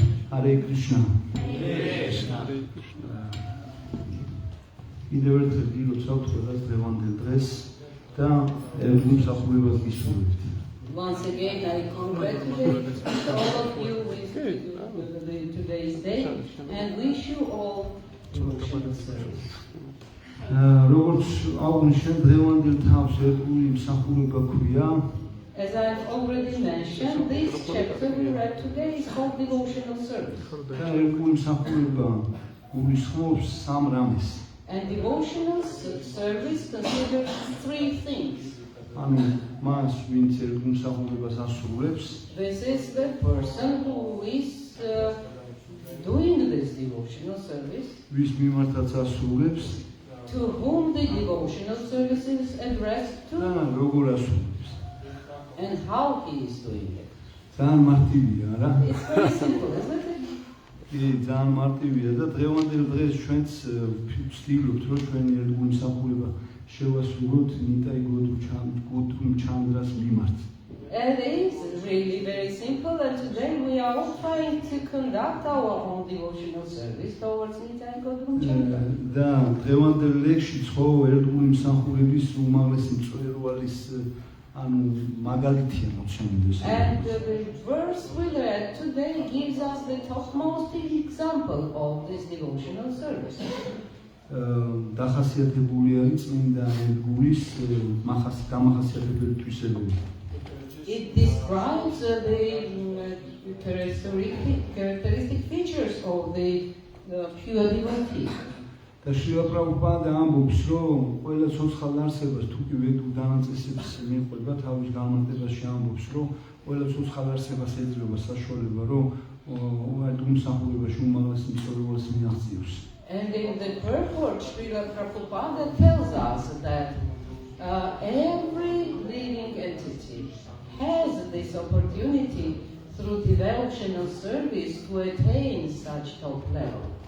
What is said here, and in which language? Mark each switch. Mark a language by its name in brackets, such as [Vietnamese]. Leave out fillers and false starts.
[Georgian] Hare Krishna კიდევ ერთხელ გილოცავთ ყველას დღევანდელ დღეს და გულსახურებას გისურვებთ. [English] Once again, I congratulate all of you with today's day and wish you all devotional service. [Georgian] როგორც აღვნიშნეთ, დღევანდელ თავს ერთგული მსახურება ქვია. [English] As I've already mentioned, this chapter we read today is called devotional service. [Georgian] და ერთგული მსახურება გულისხმობს სამ რამეს. [English] And devotional service considers three things. [Georgian] ანუ მას ვინც ერთგულ მსახურებას ასრულებს, [English] This is the person who is doing this devotional service, [Georgian] ვის მიმართაც ასრულებს [English] to whom the devotional service is addressed [Georgian] და [English] to, [Georgian] როგორ ასრულებს. [English] and how he is doing it. [Georgian] ძალიან მარტივია, რა? [English] It's very simple, isn't it? [Georgian] ძალიან მარტივია და დღევანდელ დღეს ჩვენც ვცდილობთ, რომ ჩვენი ერთგული მსახურება შევასრულოთ ნიტაი გოდრუ ჩანდრას მიმართ. [English] It is really very simple, and today we are all trying to conduct our own devotional service towards Nitai Godrum Chandra. [Georgian] და დღევანდელ ლექსში ხო ერთგული მსახურების უმაღლესი მწვერვალის ანუ მაგალითია მოჩენილი. [English] And the verse we read today gives us the topmost example of this devotional service. [Georgian] დახასიათებულია წმინდა ერთგულის დამახასიათებელი თვისებები. [English] It describes the characteristic features of the pure devotee. [Georgian] და შრილა პრაბჰუპადა ამბობს, რომ ყველა ცოცხალ არსებას თუ კი ვედუ დანაწესებს მიყვება თავის განმარტებაში ამბობს, რომ ყველა ცოცხალ არსებას ეძლევა საშუალება, რომ ერთგულ მსახურებაში უმაღლეს მწვერვალს მიაღწიოს. [English] And in the purport, Srila Prabhupada tells us that every living entity has this opportunity through devotional service to attain such top level.